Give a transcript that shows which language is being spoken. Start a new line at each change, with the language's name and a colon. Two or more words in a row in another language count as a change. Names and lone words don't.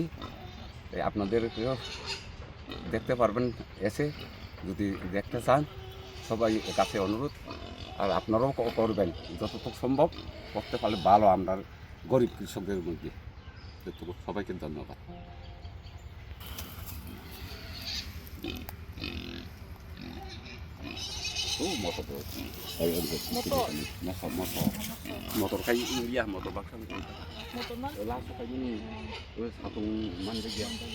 Bangla: আপনাদেরকেও দেখতে পারবেন এসে, যদি দেখতে চান সবাই কাছে অনুরোধ। আর আপনারাও করবেন, যতটুকু সম্ভব করতে পারলে ভালো আমরা গরিব কৃষকদের মধ্যে। সবাইকে ধন্যবাদ।
Indonesian: Motor kayak ini ya, motor bakar langsung kayak ini, terus satu mandek ya.